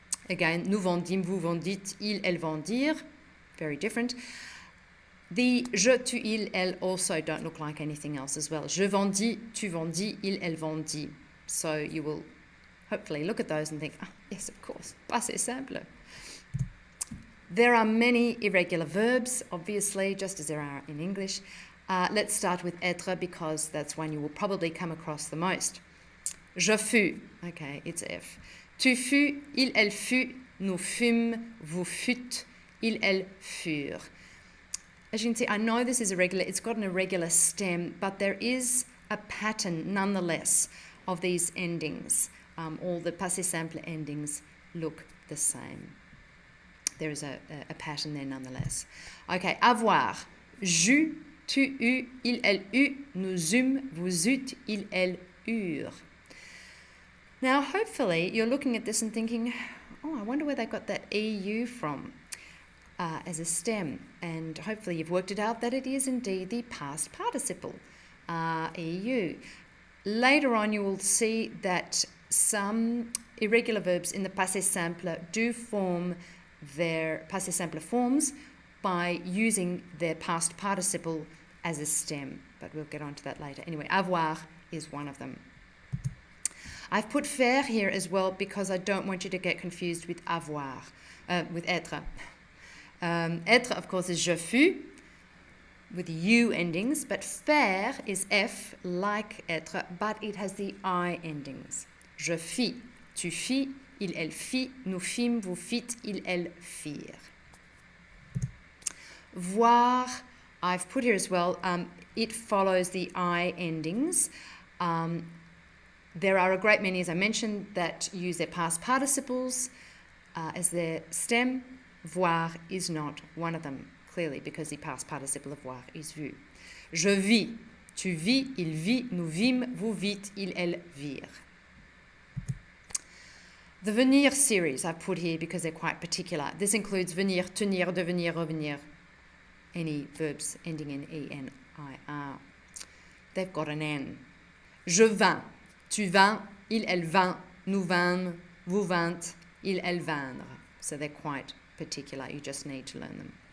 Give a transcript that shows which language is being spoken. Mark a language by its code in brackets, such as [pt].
[fr] Again, nous vendîmes, vous vendîtes, ils, elles vendirent. [en] Very different. The je, tu, il, elle also don't look like anything else as well. [fr] Je vendis, tu vendis, il, elle vendit. [en] So you will hopefully look at those and think, oh, yes, of course, passé simple. There are many irregular verbs, obviously, just as there are in English. Let's start with être because that's one you will probably come across the most. [fr] Je fus, [en] okay, it's F. [fr] Tu fus, il, elle fut, nous fûmes, vous fûtes, ils, elles furent. [en] As you can see, I know this is irregular, it's got an irregular stem, but there is a pattern nonetheless of these endings. All the passé simple endings look the same. There is a pattern there nonetheless. Okay, avoir. [fr] J'eus, tu eus, il, elle eut, nous eûmes, vous eûtes, ils, elles eurent. [en] Now, hopefully, you're looking at this and thinking, oh, I wonder where they got that EU from as a stem. And hopefully you've worked it out that it is indeed the past participle, EU. Later on, you will see that some irregular verbs in the passé simple do form their passé simple forms by using their past participle as a stem, but we'll get on to that later. Anyway, avoir is one of them. I've put faire here as well because I don't want you to get confused with avoir, with être. Être, of course, is [fr] je fus, [en] with U endings, but faire is F, like être, but it has the I endings. [fr] Je fis, tu fis, il, elle fit, nous fîmes, vous fîtes, il, elle firent. [en] Voir, I've put here as well, it follows the I endings. There are a great many, as I mentioned, that use their past participles as their stem. Voir is not one of them, clearly, because the past participle of voir is vu. [fr] Je vis, tu vis, il vit, nous vîmes, vous vîtes, il, elle virent. [en] The venir series I've put here because they're quite particular. This includes venir, tenir, devenir, revenir, any verbs ending in E-N-I-R. They've got an N. [fr] Je vins, tu vins, il, elle vint, nous vîmes, vous vîntes, il, elle vinrent. [en] So they're quite particular. You just need to learn them.